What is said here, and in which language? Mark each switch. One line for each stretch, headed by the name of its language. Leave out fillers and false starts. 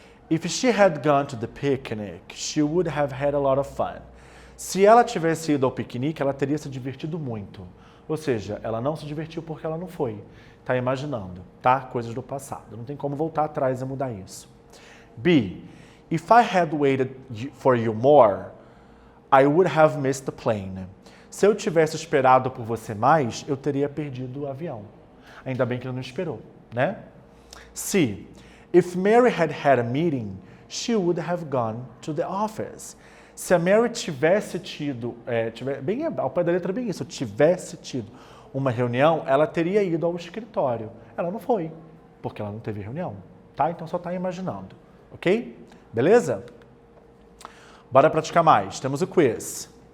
English: If she had gone to the picnic, she would have had a lot of fun.
Portuguese: Se ela tivesse ido ao piquenique, ela teria se divertido muito. Ou seja, ela não se divertiu porque ela não foi. Tá imaginando, tá? Coisas do passado. Não tem como voltar atrás e mudar isso. B.
English: If I had waited for you more, I would have missed the plane.
Portuguese: Se eu tivesse esperado por você mais, eu teria perdido o avião. Ainda bem que ele não esperou, né? C.
English: If Mary had a meeting, she would have gone to the office.
Portuguese: Se a Mary tivesse tido, bem ao pé da letra bem isso, tivesse tido uma reunião, ela teria ido ao escritório. Ela não foi, porque ela não teve reunião, tá? Então só está imaginando, ok? Beleza? Bora praticar mais. Temos o quiz.